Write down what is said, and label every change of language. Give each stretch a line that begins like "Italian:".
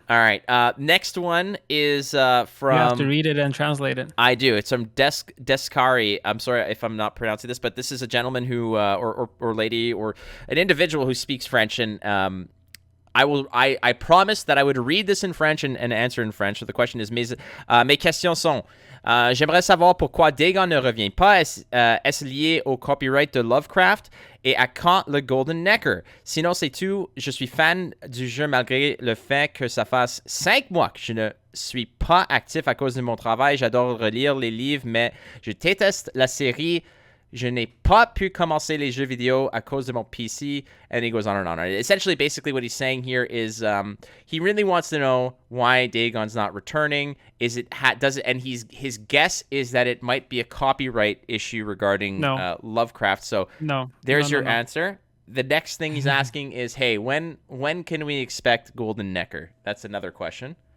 English: All right. Next one is from. You have to read it and translate it. I do. It's from Descari. I'm sorry if I'm not pronouncing this, but this is a gentleman who, or lady, or an individual who speaks French, and I promised that I would read this in French and answer in French. So the question is,
French: mes questions sont, j'aimerais savoir pourquoi Dagon ne revient pas. Est-ce lié au copyright de Lovecraft? Et à quand le Golden Necker? Sinon, c'est tout. Je suis fan du jeu malgré le fait que ça fasse 5 mois que je ne suis pas actif à cause de mon travail. J'adore relire les livres, mais je déteste la série. Je n'ai pas pu commencer les jeux vidéo à cause de mon PC,
English: and he goes on and on. Essentially, basically what he's saying here is he really wants to know why Dagon's not returning. Is it does it? And his guess is that it might be a copyright issue regarding Lovecraft. So there's your answer. The next thing he's asking is, hey, when can we expect Golden Necker? That's another question.